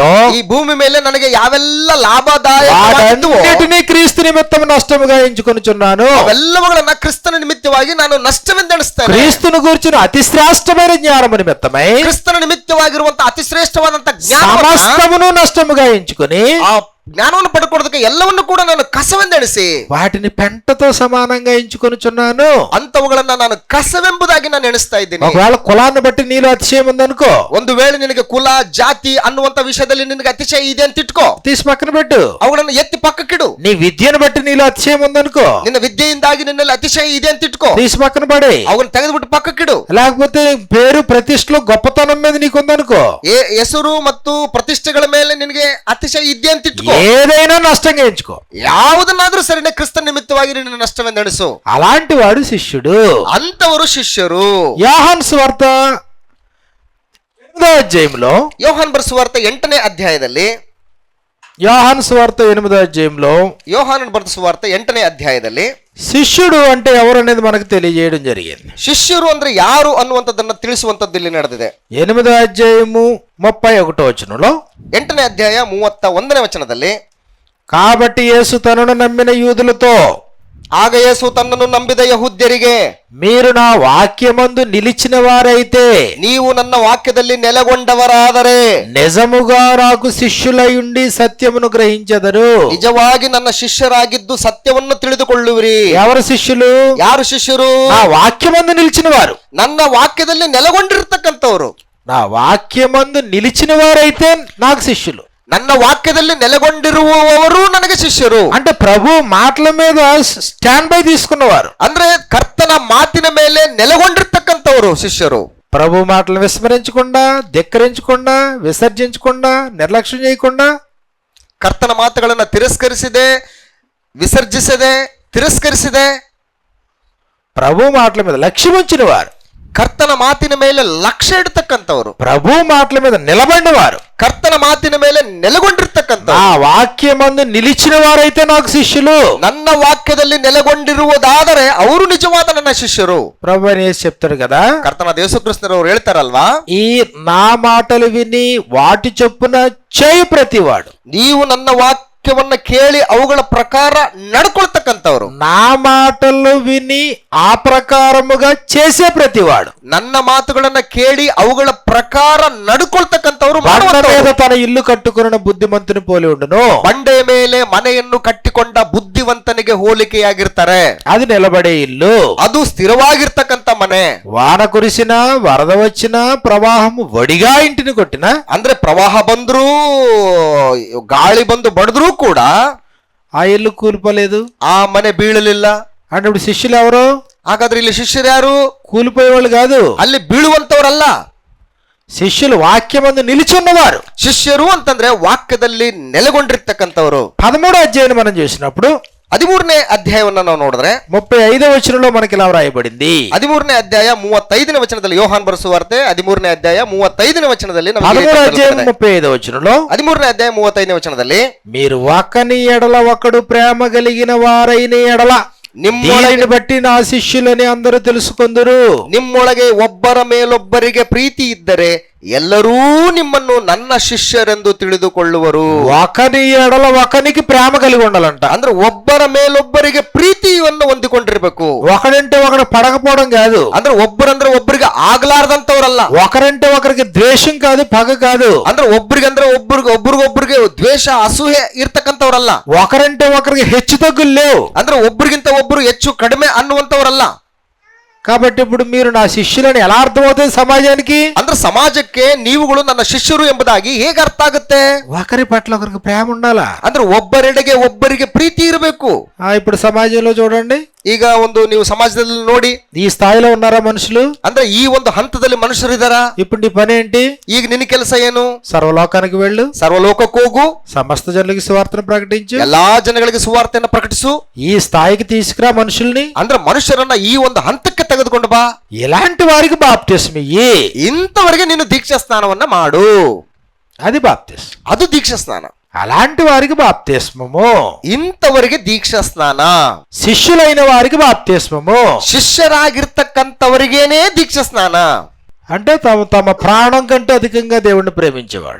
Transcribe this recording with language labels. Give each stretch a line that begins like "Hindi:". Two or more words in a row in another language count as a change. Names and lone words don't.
Kannada: ಈ ಭೂಮಿ ಮೇಲೆ ನನಗೆ ಯಾವೆಲ್ಲ ಲಾಭದಾಯಕವಾಗಿದ್ದವೋ
Telugu: వాటన్నిటినీ క్రీస్తు నిమిత్తం నష్టముగా ఎంచుకొనుచున్నాను.
Kannada: ಅವೆಲ್ಲವುಗಳನ್ನ ಕ್ರಿಸ್ತನ ನಿಮಿತ್ತವಾಗಿ ನಾನು ನಷ್ಟವೆಂದೆಣಿಸ್ತೇನೆ.
Telugu: క్రీస్తును గూర్చిన అతి శ్రేష్టమైన జ్ఞానము నిమిత్తమై
Kannada: ಕ್ರಿಸ್ತನ ನಿಮಿತ್ತವಾಗಿರುವಂತ ಅತಿ ಶ್ರೇಷ್ಠವಾದಂತ
Telugu: సమస్తమును నష్టముగా ఎంచుకొని
Kannada: ಆ ಜ್ಞಾನವನ್ನು ಪಡ್ಕೊಳ್ಳೋದಕ್ಕೆ ಎಲ್ಲವನ್ನು ಕೂಡ ನಾನು ಕಸವೆಂದೆಣಿಸಿ
Telugu: వాటిని పెంటతో సమానంగా ఎంచుకొనుచున్నాను.
Kannada: ಅಂತವುಗಳನ್ನ ನಾನು ಕಸವೆಂಬುದಾಗಿ ನಾನು ಎಣಿಸ್ತಾ ಇದ್ದೀನಿ.
Telugu: ఒకవేళ కులాన్ని బట్టి నీలో అతిశయం ఉందనుకో,
Kannada: ಒಂದು ವೇಳೆ ನಿನಗೆ ಕುಲ ಜಾತಿ ಅನ್ನುವಂತ ವಿಷಯದಲ್ಲಿ ನಿನಗೆ ಅತಿಶಯ ಇದೆ ಅಂತ ಇಟ್ಕೋ,
Telugu: తీసి పక్కన పెట్టు.
Kannada: ಅವುಗಳನ್ನ ಎತ್ತಿ ಪಕ್ಕಕ್ಕಿಡು.
Telugu: నీ విద్యను బట్టి నీలో అతిశయం ఉందనుకో,
Kannada: ನಿನ್ನ ವಿದ್ಯೆಯಿಂದಾಗಿ ನಿನ್ನಲ್ಲಿ ಅತಿಶಯ ಇದೆ ಅಂತ ಇಟ್ಕೋ,
Telugu: తీసి పక్కన పడే.
Kannada: ಅವನ್ನ ತೆಗೆದುಬಿಟ್ಟು ಪಕ್ಕಕ್ಕಿಡು.
Telugu: లేకపోతే పేరు ప్రతిష్టలో గొప్పతనం మీద నీకుందనుకో,
Kannada: ಹೆಸರು ಮತ್ತು ಪ್ರತಿಷ್ಠೆಗಳ ಮೇಲೆ ನಿನಗೆ ಅತಿಶಯ ಇದೆ ಅಂತ ಇಟ್ಕೋ,
Telugu: ఏదైనా నష్టంగా ఎంచుకో,
Kannada: ಯಾವುದನ್ನಾದ್ರೂ ಸರಿನೇ ಕ್ರಿಸ್ತ ನಿಮಿತ್ತವಾಗಿ ನಿನ್ನ ನಷ್ಟವೆಂದೆಣಿಸು.
Telugu: అలాంటి వాడు శిష్యుడు.
Kannada: ಅಂತವರು ಶಿಷ್ಯರು.
Telugu: యోహాను సువార్త 8వ అధ్యాయంలో,
Kannada: ಯೋಹಾನ್ ಬರೆಸುವಾರ್ತ 8ನೇ ಅಧ್ಯಾಯದಲ್ಲಿ,
Telugu: యోహాను సువార్త 8వ అధ్యాయంలో,
Kannada: ಯೋಹಾನನ್ ಬರೆದ ಸುವಾರ್ತೆ 8ನೇ ಅಧ್ಯಾಯದಲ್ಲಿ
Telugu: శిష్యుడు అంటే ఎవరు అనేది మనకు తెలియజేయడం జరిగింది.
Kannada: ಶಿಷ್ಯರು ಅಂದ್ರೆ ಯಾರು ಅನ್ನುವಂಥದ್ದನ್ನ ತಿಳಿಸುವಂಥದ್ದು ಇಲ್ಲಿ ನಡೆದಿದೆ.
Telugu: 8వ అధ్యాయము 31వ వచనంలో,
Kannada: 8ನೇ ಅಧ್ಯಾಯ 31ನೇ ವಚನದಲ್ಲಿ,
Telugu: కాబట్టి యేసు తనను నమ్మిన యూదులతో,
Kannada: ಆಗ ಯೇಸು ತನ್ನನ್ನು ನಂಬಿದ ಯಹೂದ್ಯರಿಗೆ,
Telugu: మీరు నా వాక్యమందు నిలిచిన వారైతే,
Kannada: ನೀವು ನನ್ನ ವಾಕ್ಯದಲ್ಲಿ ನೆಲೆಗೊಂಡವರಾದರೆ
Telugu: నిజముగా నాకు శిష్యులయుండి సత్యమును గ్రహించెదరు.
Kannada: ನಿಜವಾಗಿ ನನ್ನ ಶಿಷ್ಯರಾಗಿದ್ದು ಸತ್ಯವನ್ನು ತಿಳಿದುಕೊಳ್ಳುವಿರಿ.
Telugu: ఎవరు శిష్యులు?
Kannada: ಯಾರು ಶಿಷ್ಯರು?
Telugu: నా వాక్యమందు నిలిచిన వారు.
Kannada: ನನ್ನ ವಾಕ್ಯದಲ್ಲಿ ನೆಲೆಗೊಂಡಿರ್ತಕ್ಕಂಥವ್ರು.
Telugu: నా వాక్యమందు నిలిచిన వారైతే నాకు శిష్యులు.
Kannada: ನನ್ನ ವಾಕ್ಯದಲ್ಲಿ ನೆಲೆಗೊಂಡಿರುವವರು ನನಗೆ ಶಿಷ್ಯರು.
Telugu: అంటే ప్రభు మాటల మీద
English: stand by
Telugu: తీసుకున్నవారు,
Kannada: ಅಂದ್ರೆ ಕರ್ತನ ಮಾತಿನ ಮೇಲೆ ನೆಲೆಗೊಂಡಿರ್ತಕ್ಕಂಥವರು ಶಿಷ್ಯರು.
Telugu: ప్రభు మాటలు విస్మరించకుండా, ధిక్కరించకుండా, విసర్జించకుండా, నిర్లక్ష్యం చేయకుండా,
Kannada: ಕರ್ತನ ಮಾತುಗಳನ್ನ ತಿರಸ್ಕರಿಸಿದೆ, ವಿಸರ್ಜಿಸದೆ, ತಿರಸ್ಕರಿಸಿದೆ,
Telugu: ప్రభు మాటల మీద లక్ష్యం ఉంచిన వారు,
Kannada: ಕರ್ತನ ಮಾತಿನ ಮೇಲೆ ಲಕ್ಷ್ಯ ಇಡ್ತಕ್ಕಂಥವ್ರು,
Telugu: ప్రభు మాటల మీద నిలబడిన వారు,
Kannada: ಕರ್ತನ ಮಾತಿನ ಮೇಲೆ ನೆಲೆಗೊಂಡಿರ್ತಕ್ಕಂಥ,
Telugu: నా వాక్యమందు నిలిచిన వారైతే నాకు శిష్యులు.
Kannada: ನನ್ನ ವಾಕ್ಯದಲ್ಲಿ ನೆಲೆಗೊಂಡಿರುವುದಾದರೆ ಅವರು ನಿಜವಾದ ನನ್ನ ಶಿಷ್ಯರು.
Telugu: ప్రభు అని యేసు చెప్తాడు కదా,
Kannada: ಕರ್ತನ ಯೇಸುಕ್ರಿಸ್ತನವರು ಹೇಳ್ತಾರಲ್ವಾ,
Telugu: ఈ నా మాటలు విని వాటి చొప్పున చేయి ప్రతివాడు.
Kannada: ನೀವು ನನ್ನ ವಾಕ್ಯವನ್ನ ಕೇಳಿ ಅವುಗಳ ಪ್ರಕಾರ ನಡ್ಕೊಳ್ತಕ್ಕಂಥವ್ರು.
Telugu: నా మాటలు విని ఆ ప్రకారముగా చేసే ప్రతివాడు.
Kannada: ನನ್ನ ಮಾತುಗಳನ್ನ ಕೇಳಿ ಅವುಗಳ ಪ್ರಕಾರ ನಡ್ಕೊಳ್ತಕ್ಕಂಥವ್ರು
Telugu: బండ
Kannada: ಮಾಡುವಂಥವ್ರು.
Telugu: మీద తన ఇల్లు కట్టుకున్న బుద్ధిమంతుని పోలి ఉండును.
Kannada: ಬಂಡೆಯ ಮೇಲೆ ಮನೆಯನ್ನು ಕಟ್ಟಿಕೊಂಡ ಬುದ್ಧಿವಂತನಿಗೆ ಹೋಲಿಕೆಯಾಗಿರ್ತಾರೆ.
Telugu: అది నిలబడే ఇల్లు.
Kannada: ಅದು ಸ್ಥಿರವಾಗಿರ್ತಕ್ಕಂಥ ಮನೆ.
Telugu: వాన కురిసినా, వరద వచ్చినా, ప్రవాహము వడిగా ఇంటిని కొట్టినా,
Kannada: ಅಂದ್ರೆ ಪ್ರವಾಹ ಬಂದ್ರು, ಗಾಳಿ ಬಂದು ಬಡಿದ್ರೂ ಕೂಡ
Telugu: ఆ ఇల్లు కూలిపోలేదు.
Kannada: ಆ ಮನೆ ಬೀಳಲಿಲ್ಲ.
Telugu: అంటే ఇప్పుడు శిష్యులు ఎవరు?
Kannada: ಹಾಗಾದ್ರೆ ಇಲ್ಲಿ ಶಿಷ್ಯರು ಯಾರು?
Telugu: కూలిపోయేవాళ్ళు కాదు,
Kannada: ಅಲ್ಲಿ ಬೀಳುವಂತವರಲ್ಲ.
Telugu: శిష్యులు వాక్యమందు నిలిచున్నవారు.
Kannada: ಶಿಷ್ಯರು ಅಂತಂದ್ರೆ ವಾಕ್ಯದಲ್ಲಿ ನೆಲೆಗೊಂಡಿರ್ತಕ್ಕಂಥವ್ರು.
Telugu: 13వ అధ్యాయం మనం చూసినప్పుడు
Kannada: 13ನೇ ಅಧ್ಯಾಯವನ್ನ ನಾವು ನೋಡಿದ್ರೆ
Telugu: 35వ వచనంలో మనకి ఇలా వ్రాయబడింది.
Kannada: 13ನೇ ಅಧ್ಯಾಯ 35ನೇ ವಚನದಲ್ಲಿ, ಯೋಹಾನ್ ಬರೆಸುವಾರ್ತೆ 13ನೇ ಅಧ್ಯಾಯ 35ನೇ ವಚನದಲ್ಲಿ
Telugu: 13వ అధ్యాయం 35వ వచనంలో,
Kannada: 13ನೇ ಅಧ್ಯಾಯ 35ನೇ వచನದಲ್ಲಿ,
Telugu: మీరు ఒకని ఎడల ఒకడు ప్రేమ కలిగిన వారైన ఎడల దీనిని బట్టి నా శిష్యులని అందరూ తెలుసుకొందురు.
Kannada: ನಿಮ್ಮೊಳಗೆ ಒಬ್ಬರ ಮೇಲೊಬ್ಬರಿಗೆ ಪ್ರೀತಿ ಇದ್ದರೆ ಎಲ್ಲರೂ ನಿಮ್ಮನ್ನು ನನ್ನ ಶಿಷ್ಯರೆಂದು ತಿಳಿದುಕೊಳ್ಳುವರು.
Telugu: ఒకని ఎడల ఒకనికి ప్రేమ కలిగి ఉండాలంట.
Kannada: ಅಂದ್ರೆ ಒಬ್ಬರ ಮೇಲೊಬ್ಬರಿಗೆ ಪ್ರೀತಿಯನ್ನು ಹೊಂದಿಕೊಂಡಿರ್ಬೇಕು.
Telugu: ఒకడంటే ఒకడు పడకపోవడం కాదు,
Kannada: ಅಂದ್ರೆ ಒಬ್ಬರಂದ್ರೆ ಒಬ್ಬರಿಗೆ ಆಗ್ಲಾರ್ದಂತವ್ರಲ್ಲ.
Telugu: ఒకరంటే ఒకరికి ద్వేషం కాదు, పగ కాదు.
Kannada: ಅಂದ್ರೆ ಒಬ್ರಿಗೊಬ್ರಿಗೆ ದ್ವೇಷ, ಅಸೂಯೆ ಇರ್ತಕ್ಕಂಥವ್ರಲ್ಲ.
Telugu: ఒకరంటే ఒకరికి హెచ్చు తగ్గులు లేవు.
Kannada: ಅಂದ್ರೆ ಒಬ್ರಿಗಿಂತ ಒಬ್ರು ಹೆಚ್ಚು ಕಡಿಮೆ ಅನ್ನುವಂಥವ್ರಲ್ಲ.
Telugu: కాబట్టి ఇప్పుడు మీరు నా శిష్యులని ఎలా అర్థమవుతుంది సమాజానికి?
Kannada: ಅಂದ್ರೆ ಸಮಾಜಕ್ಕೆ ನೀವುಗಳು ನನ್ನ ಶಿಷ್ಯರು ಎಂಬುದಾಗಿ ಹೇಗೆ ಅರ್ಥ ಆಗುತ್ತೆ?
Telugu: ఒకరి పట్ల ఒకరికి ప్రేమ ఉండాలా?
Kannada: ಅಂದ್ರೆ ಒಬ್ಬರೆಡೆಗೆ ಒಬ್ಬರಿಗೆ ಪ್ರೀತಿ ಇರಬೇಕು.
Telugu: ఇప్పుడు సమాజంలో చూడండి,
Kannada: ಈಗ ಒಂದು ನೀವು ಸಮಾಜದಲ್ಲಿ ನೋಡಿ,
Telugu: ఈ స్థాయిలో ఉన్నారా మనుషులు?
Kannada: ಅಂದ್ರೆ ಈ ಒಂದು ಹಂತದಲ್ಲಿ ಮನುಷ್ಯರಿದ್ದಾರಾ?
Telugu: ఇప్పుడు నీ పని ఏంటి?
Kannada: ಈಗ ನಿನ್ನ ಕೆಲಸ ಏನು?
Telugu: సర్వలోకానికి వెళ్ళు,
Kannada: ಸರ್ವಲೋಕಕ್ಕೆ ಹೋಗು,
Telugu: సమస్త జనులకి సువార్తను ప్రకటించు,
Kannada: ಎಲ್ಲಾ ಜನಗಳಿಗೆ ಸುವಾರ್ತೆಯನ್ನು ಪ್ರಕಟಿಸು.
Telugu: ఈ స్థాయికి తీసుకురా మనుషుల్ని.
Kannada: ಅಂದ್ರೆ ಮನುಷ್ಯರನ್ನ ಈ ಒಂದು ಹಂತಕ್ಕೆ ತೆಗೆದುಕೊಂಡು ಬಾ.
Telugu: ఇలాంటి వారికి బాప్తిస్మ ఇయ్యి.
Kannada: ಇಂಥವರಿಗೆ ನೀನು ದೀಕ್ಷಾ ಸ್ನಾನವನ್ನ ಮಾಡು.
Telugu: అది బాప్తిస్మ.
Kannada: ಅದು ದೀಕ್ಷಾ ಸ್ನಾನ.
Telugu: అలాంటి వారికి బాప్తిస్మము.
Kannada: ಇಂಥವರಿಗೆ ದೀಕ್ಷಾ ಸ್ನಾನ.
Telugu: శిష్యులైన వారికి బాప్తిస్మము.
Kannada: ಶಿಷ್ಯರಾಗಿರ್ತಕ್ಕಂಥವರಿಗೇನೆ ದೀಕ್ಷಾ ಸ್ನಾನ.
Telugu: అంటే తమ ప్రాణం కంటే అధికంగా దేవుణ్ణి ప్రేమించేవాళ్ళు,